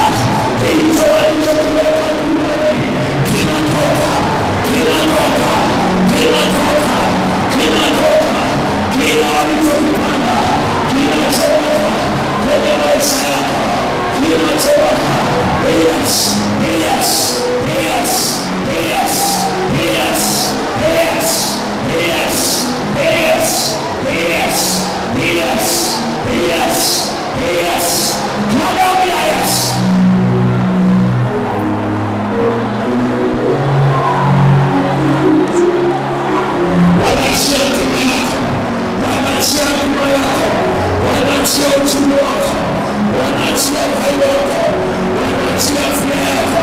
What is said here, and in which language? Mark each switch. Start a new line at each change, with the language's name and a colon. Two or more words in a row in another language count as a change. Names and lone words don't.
Swahili: Hicho walichokiweka duniani kinatoka, kinatoka, kinatoka, kinatoka. Kila walichokipanda kinatoka kwenye maisha yako, kinatoka.
English: Yes, yes, yes, yes, yes, yes, yes, yes, yes, yes, yes, yes. Hallelujah, yes.
Swahili: Wanaachia huduma yako, wanaachia huduma yako, wanaachia uchumi wako, wanaachia uhai wako, wanaachia afya yako.